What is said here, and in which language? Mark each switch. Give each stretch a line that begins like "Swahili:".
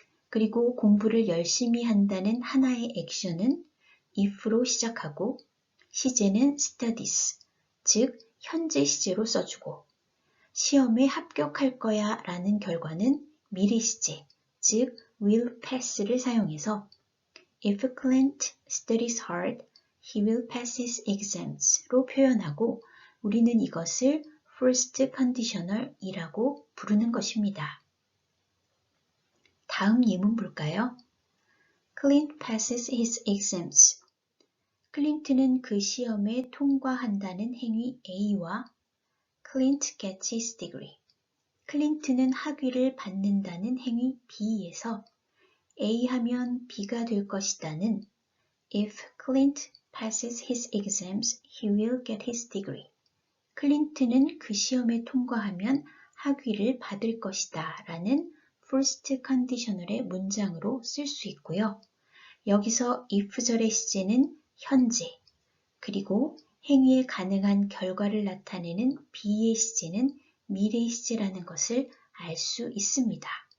Korean: 그리고 공부를 열심히 한다는 하나의 액션은 if로 시작하고 시제는 studies, 즉 현재 시제로 써주고 시험에 합격할 거야 라는 결과는 미래 시제, 즉
English: will pass
Korean: 를 사용해서
English: If Clint studies hard, he will pass his exams
Korean: 로 표현하고 우리는 이것을 first conditional이라고 부르는 것입니다. 다음 예문 볼까요?
English: Clint passes his exams.
Korean: 클린트는 그 시험에 통과한다는 행위 A와
English: Clint gets his degree.
Korean: 클린트는 학위를 받는다는 행위 B에서 A 하면 B가 될 것이다는
English: If Clint passes his exams, he will get his degree.
Korean: 클린트는 그 시험에 통과하면 학위를 받을 것이다 라는 first conditional의 문장으로 쓸 수 있고요. 여기서 if절의 시제는 현재, 그리고 행위의 가능한 결과를 나타내는 B의 시제는 미래 시제라는 것을 알 수 있습니다.